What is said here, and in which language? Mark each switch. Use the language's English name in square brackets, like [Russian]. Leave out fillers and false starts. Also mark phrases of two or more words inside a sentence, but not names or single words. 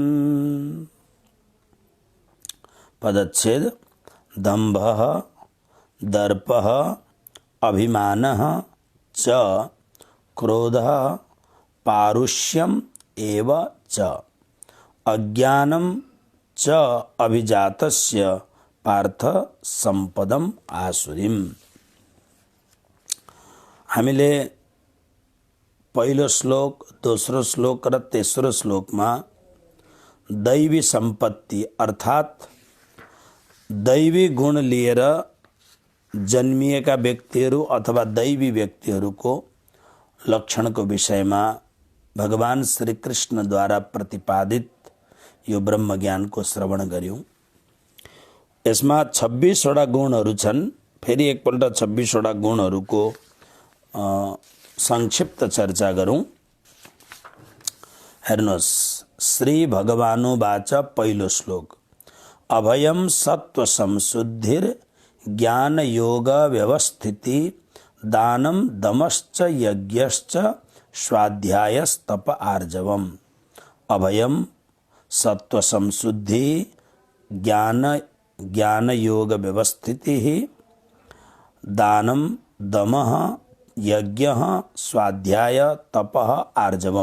[Sanskrit] पदच्छेद दम्भः दर्पः अभिमानः च क्रोधः पारुष्यम् एव च अज्ञानं च अभिजातस्य पार्थ सम्पदम आसुरीम्। [Nepali] हामीले पहिलो श्लोक, दोस्रो श्लोक र तेस्रो श्लोकमा दैवी सम्पत्ति अर्थात दैवी गुण लिएर जन्मिएका व्यक्तिहरू अथवा दैवी व्यक्तिहरूको लक्षणको विषयमा भगवान श्री कृष्णद्वारा प्रतिपादित यो ब्रह्मज्ञानको श्रवण गर्यौं। यसमा 26 वटा गुणहरू छन्। फेरि एकपल्ट 26 वटा गुणहरूको संक्षिप्त चर्चा गरौं। [Sanskrit] हेर्नुहोस्, श्री भगवानुवाच पहिलो श्लोक अभयम सत्व संशुद्धिर ज्ञान योग व्यवस्थिति दानम दमश्च यज्ञश्च स्वाध्यायस्तप आर्जवम। अभयम सत्व संशुद्धि ज्ञान योग व्यवस्थिति दानम दमः यज्ञ स्वाध्याय तपः आर्जवम।